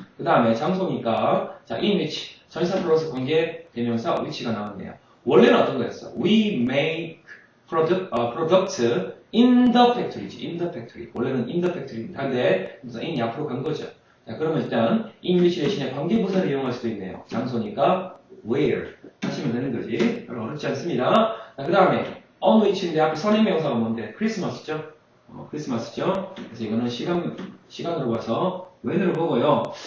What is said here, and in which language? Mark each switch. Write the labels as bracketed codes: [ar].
[ko] 그 다음에 장소니까 자, in which 전치사 플러스 관계 대명사 which가 나왔네요. 원래는 어떤 거였어? [en] We make product in the factory. in the factory. [ko] 원래는 in the factory입니다. 근데 in이 앞으로 간 거죠. 자, 그러면 일단 in which 대신에 관계부사를 이용할 수도 있네요. 장소니까 where 하시면 되는 거지. 별로 어렵지 않습니다. 자, 그 다음에 on which인데 앞에 선행명사가 뭔데? 크리스마스죠? 크리스마스죠? 그래서 이거는 시간으로 봐서 when으로 보고요.